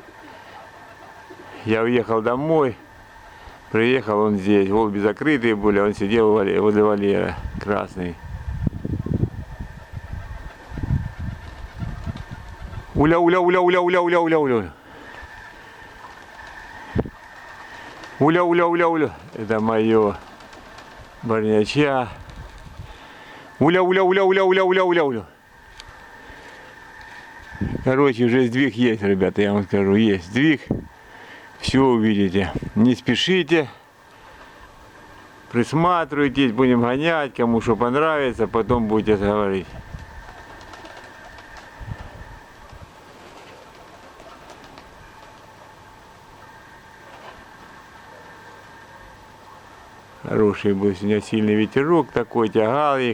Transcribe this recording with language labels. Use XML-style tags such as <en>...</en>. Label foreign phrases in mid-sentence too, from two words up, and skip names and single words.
<ru>Я уехал домой, приехал он здесь, голуби закрытые были, он сидел возле вольера, Красный. Уля, уля, уля, уля, уля, уля, уля, уля. Уля, уля, уля, уля. Это мое барняча. Уля, уля, уля, уля, уля, уля, уля, уля. Короче, уже сдвиг есть, ребята, я вам скажу, есть сдвиг. Все увидите. Не спешите. Присматривайтесь, будем гонять, кому что понравится, потом будете говорить. Хороший был сегодня сильный ветерок такой, тягал их.</ru>